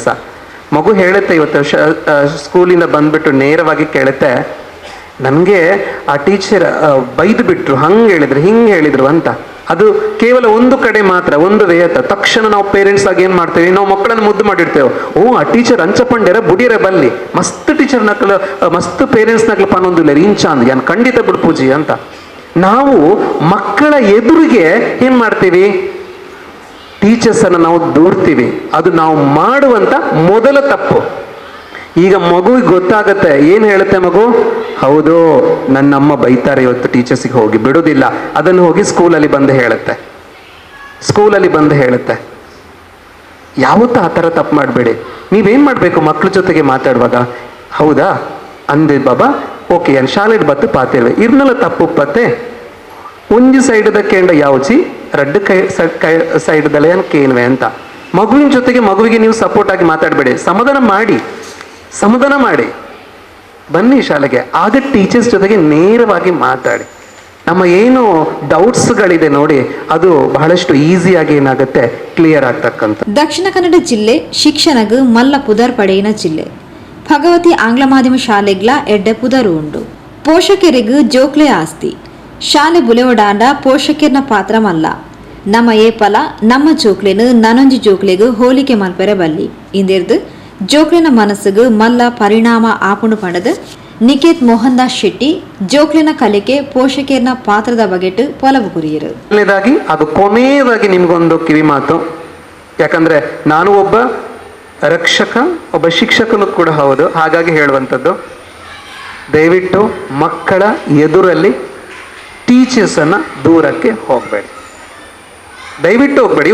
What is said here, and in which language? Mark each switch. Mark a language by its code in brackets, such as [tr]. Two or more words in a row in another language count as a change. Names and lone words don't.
[kn] ಮಗು ಹೇಳುತ್ತೆ, ಇವತ್ತು ಸ್ಕೂಲಿಂದ ಬಂದ್ಬಿಟ್ಟು ನೇರವಾಗಿ ಕೇಳುತ್ತೆ, ನನಗೆ ಆ ಟೀಚರ್ ಬೈದು ಬಿಟ್ರು, ಹಂಗೆ ಹೇಳಿದ್ರು ಹಿಂಗೆ ಹೇಳಿದ್ರು ಅಂತ. ಅದು ಕೇವಲ ಒಂದು ಕಡೆ ಮಾತ್ರ, ಒಂದು ವೇಯತ. ತಕ್ಷಣ ನಾವು ಪೇರೆಂಟ್ಸ್ ಆಗಿ ಏನ್ ಮಾಡ್ತೇವೆ, ನಾವು ಮಕ್ಕಳನ್ನು ಮುದ್ದು ಮಾಡಿರ್ತೇವೆ. [tcy] ಆ ಟೀಚರ್ ಅಂಚಪಂಡ್ಯರ ಬುಡಿಯರ ಬಲ್ಲಿ ಮಸ್ತ್ ಟೀಚರ್ ನಕಲು ಮಸ್ತ್ ಪೇರೆಂಟ್ಸ್ ನಕಲು ಪನ್ನೊಂದಿಲ್ಲ ಇಂಚಾಂದ್ ಯಾನ್ ಖಂಡಿತ ಬಿಡು ಪೂಜಿ ಅಂತ. [kn] ನಾವು ಮಕ್ಕಳ ಎದುರಿಗೆ ಏನ್ ಮಾಡ್ತೀವಿ, ಟೀಚರ್ಸ್ ಅನ್ನು ನಾವು ದೂರ್ತೀವಿ. ಅದು ನಾವು ಮಾಡುವಂತ ಮೊದಲ ತಪ್ಪು. ಈಗ ಮಗುವಿಗೆ ಗೊತ್ತಾಗತ್ತೆ, ಏನ್ ಹೇಳುತ್ತೆ ಮಗು, ಹೌದು ನನ್ನಮ್ಮ ಬೈತಾರೆ ಇವತ್ತು ಟೀಚರ್ಸಿಗೆ, ಹೋಗಿ ಬಿಡುದಿಲ್ಲ. ಅದನ್ನು ಹೋಗಿ ಸ್ಕೂಲಲ್ಲಿ ಬಂದು ಹೇಳುತ್ತೆ. ಯಾವತ್ತೂ ಆ ಥರ ತಪ್ಪು ಮಾಡಬೇಡಿ. ನೀವೇನ್ ಮಾಡ್ಬೇಕು, ಮಕ್ಳ ಜೊತೆಗೆ ಮಾತಾಡುವಾಗ, ಹೌದಾ ಅಂದೆ ಬಾಬಾ, ಓಕೆ [tcy] ಏನು ಶಾಲೆಗೆ ಬತ್ತು ಪಾತೇವೆ ಇರ್ನೆಲ್ಲ ತಪ್ಪು ಪತ್ತೆ ಒಂಜಿ ಸೈಡ್ದ ಕೇಂಡ ಯಾವಚಿ ರಡ್ಡು ಸೈಡ್ದಲ್ಲ ಏನು ಕೇನ್ವೆ ಅಂತ. [kn] ಮಗುವಿನ ಜೊತೆಗೆ ಮಗುವಿಗೆ ನೀವು ಸಪೋರ್ಟ್ ಆಗಿ ಮಾತಾಡಬೇಡಿ, ಸಮಾಧಾನ ಮಾಡಿ ಬನ್ನಿ ಶಾಲೆಗೆ. ಆಗ ಟೀಚರ್ಸ್ ಜೊತೆಗೆ ನೇರವಾಗಿ ಮಾತಾಡಿ. ನಮ್ಮ ಏನು ಡೌಟ್ಸ್ಗಳಿದೆ ನೋಡಿ, ಅದು ಬಹಳಷ್ಟು ಈಸಿಯಾಗಿ ಏನಾಗುತ್ತೆ, ಕ್ಲಿಯರ್ ಆಗ್ತಕ್ಕಂಥ. [tcy] ದಕ್ಷಿಣ ಕನ್ನಡ ಜಿಲ್ಲೆ ಶಿಕ್ಷಣಗ ಮಲ್ಲ ಪುದರ್ ಪಡೆಯಿನ ಜಿಲ್ಲೆ. ಭಗವತಿ ಆಂಗ್ಲ ಮಾಧ್ಯಮ ಶಾಲೆಗ್ಲ ಎಡ್ಡೆ ಪುದರು ಉಂಡು. ಪೋಷಕರಿಗೂ ಜೋಕ್ಲೆ ಆಸ್ತಿ. ಶಾಲೆ ಬುಲೆವಡಾಂಡ ಪೋಷಕರ್ನ ಪಾತ್ರ ಮಲ್ಲ. ನಮ್ಮ ಏಪಲ ನಮ್ಮ ಜೋಕ್ಲೆನು ನನೊಂಜಿ ಜೋಕ್ಲೆಗೂ ಹೋಲಿಕೆ ಮಲ್ಪೆರೆ ಬಲ್ಲಿ. ಇಂದಿರ್ದು ಜೋಕ್ಲಿನ ಮನಸ್ಸಿಗೂ ಮಲ್ಲ ಪರಿಣಾಮ ಆಪುಂಡು ಪಂಡದು ನಿಕೇತ್ ಮೋಹನ್ ದಾಸ್ ಶೆಟ್ಟಿ ಜೋಕ್ಲಿನ ಕಲಿಕೆ ಪೋಷಕರ್ನ ಪಾತ್ರದ ಬಗೆಟ್ ಪೊಲವು ಕುರಿಯರು. [kn] ಅದು ಕೊನೆಯದಾಗಿ ನಿಮ್ಗೊಂದು ಕಿವಿ ಮಾತು. ಯಾಕಂದ್ರೆ ನಾನು ಒಬ್ಬ ರಕ್ಷಕ, ಒಬ್ಬ ಶಿಕ್ಷಕನು ಕೂಡ ಹೌದು. ಹಾಗಾಗಿ ಹೇಳುವಂಥದ್ದು, ದಯವಿಟ್ಟು ಮಕ್ಕಳ ಎದುರಲ್ಲಿ ಟೀಚರ್ಸ್ ಅನ್ನ ದೂರಕ್ಕೆ ಹೋಗಬೇಡಿ, ದಯವಿಟ್ಟು ಹೋಗ್ಬೇಡಿ.